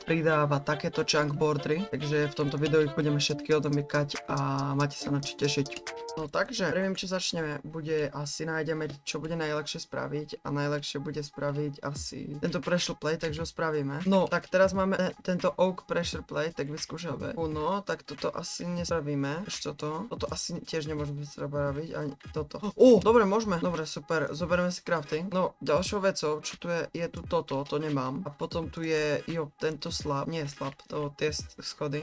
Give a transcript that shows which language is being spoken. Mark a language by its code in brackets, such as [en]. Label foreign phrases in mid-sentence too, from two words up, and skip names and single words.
[sk] Pridáva takéto chunk bordery, takže v tomto videu ich budeme všetky odomykať a máte sa na čo tešiť. No takže, prvým čo začneme, bude asi nájdeme, čo bude najľahšie spraviť a najľahšie bude spraviť asi tento [en] pressure plate, [sk] takže ho spravíme. No, tak teraz máme tento [en] oak pressure plate, [sk] tak vyskúšame. No, tak toto asi nespravíme. Ešte toto asi tiež nemôžeme spraviť, ani toto. Dobre, môžeme. Dobre, super. Zoberieme si crafting. No, ďalšou vecou, čo tu je tu toto, to nemám. A potom tu je, tento slab, nie slab, to tie schody.